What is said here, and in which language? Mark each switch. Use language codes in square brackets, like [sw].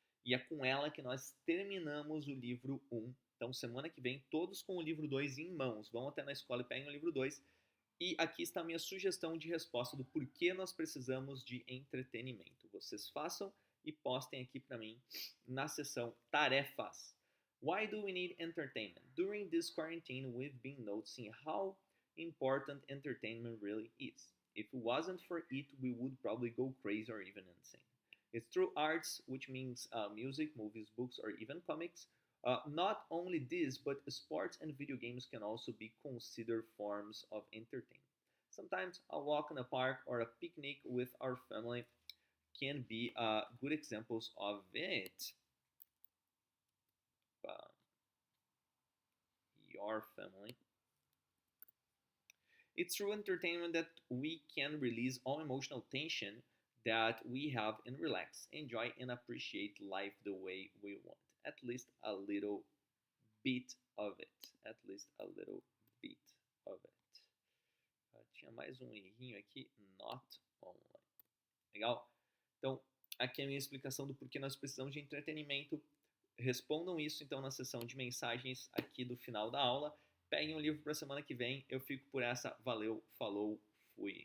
[pt] E é com ela que nós terminamos o livro 1. Então, semana que vem, todos com o livro 2 em mãos. Vão até na escola e peguem o livro 2. E aqui está a minha sugestão de resposta do porquê nós precisamos de entretenimento. Vocês façam e postem aqui para mim na seção tarefas. [en] Why do we need entertainment? During this quarantine, we've been noticing how important entertainment really is. If it wasn't for it, we would probably go crazy or even insane. It's through arts, which means music, movies, books, or even comics. Not only this, but sports and video games can also be considered forms of entertainment. Sometimes a walk in a park or a picnic with our family can be good examples of it. Your family. It's through entertainment that we can release all emotional tension that we have and relax, enjoy, and appreciate life the way we want. At least a little bit of it. At least a little bit of it. [pt] Tinha mais um errinho aqui. [en] Not online. [pt] Legal? Então, aqui é a minha explicação do porquê nós precisamos de entretenimento. Respondam isso, então, na seção de mensagens aqui do final da aula. Peguem o livro para a semana que vem. Eu fico por essa. Valeu, falou, fui.